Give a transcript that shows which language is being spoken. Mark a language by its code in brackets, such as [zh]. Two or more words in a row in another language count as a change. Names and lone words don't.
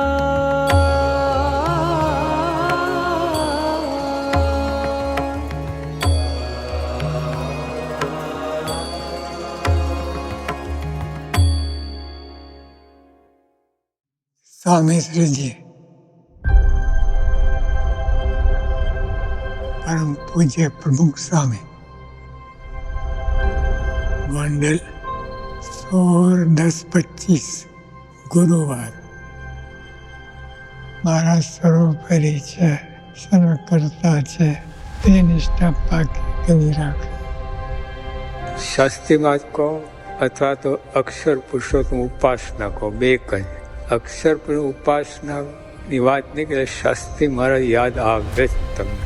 [hi] स्वामी श्री जी परम पूज्य प्रमुख स्वामी गोंडल 16-10-25 गुरुवार [gu] મારા સર્વોપરી છે, સર્વકર્તા છે તે નિષ્ઠા પાકી કરી રાખ. શાસ્ત્રીમાં કહો અથવા તો અક્ષર પુરુષોત્તમ ઉપાસના કહો, બે જ. અક્ષર ઉપાસનાની વાત નહીં કે શાસ્ત્રી મારા યાદ આવે જ તમને.